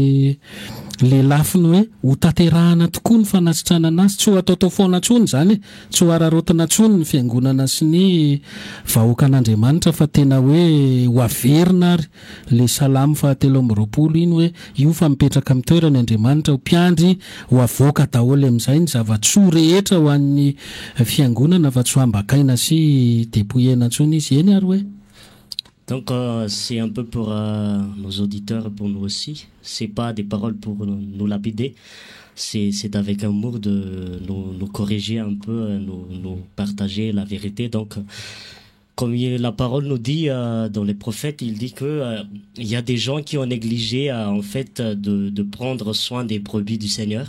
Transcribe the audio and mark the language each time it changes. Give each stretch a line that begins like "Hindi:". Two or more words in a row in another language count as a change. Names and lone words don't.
Malagasy: le lafiny hoe ho taterahana tokoa ny fanasitranana azy tsy ho atao foana tsony zany tsy ho ararotina tsony ny fiangonana sy ny vahoakan'Andriamanitra fa tena hoe ho averina ary le salamo 3:20 iny hoe io fa mipetraka amin'ny toerany Andriamanitra ho mpiandry ho avoaka daholo amin'izay ny zava-tsoa rehetra ho an'ny fiangonana fa tsy ho ambakaina sy dépouillena tsony izy eny ary hoe.
French: Donc c'est un peu pour nos auditeurs et pour nous aussi. C'est pas des paroles pour nous lapider. C'est avec amour de nous corriger un peu, nous partager la vérité. Donc comme la parole nous dit dans les prophètes, il dit que il y a des gens qui ont négligé en fait de prendre soin des brebis du Seigneur.